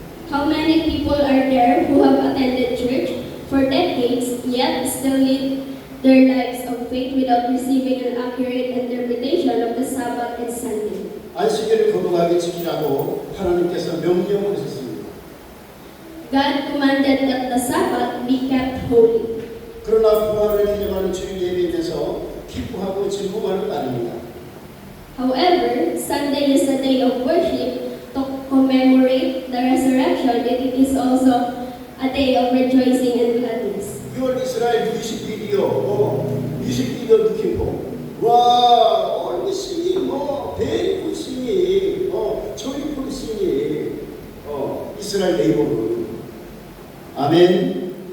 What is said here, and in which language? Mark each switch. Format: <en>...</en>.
<en>How many people are there who have attended church for decades yet still lead their lives of faith without receiving an accurate interpretation of the Sabbath and Sunday?</en> <ko>안식일을 거룩하게 지키라고 하나님께서 명령을 하셨습니다.</ko> <en>God commanded that the Sabbath be kept holy.</en> <ko>그러나 부활을 기념하는 주일 예배에 대해서 기뻐하고 즐거워하는 날입니다.</ko> <en>However, Sunday is a day of worship to commemorate the resurrection. It is also a day of rejoicing and gladness. 6월 이스라엘 뮤직비디오 느끼고 와, 얼미씨, 베리푸씨, 조이풀씨, 이스라엘 네이버를 아멘.</en>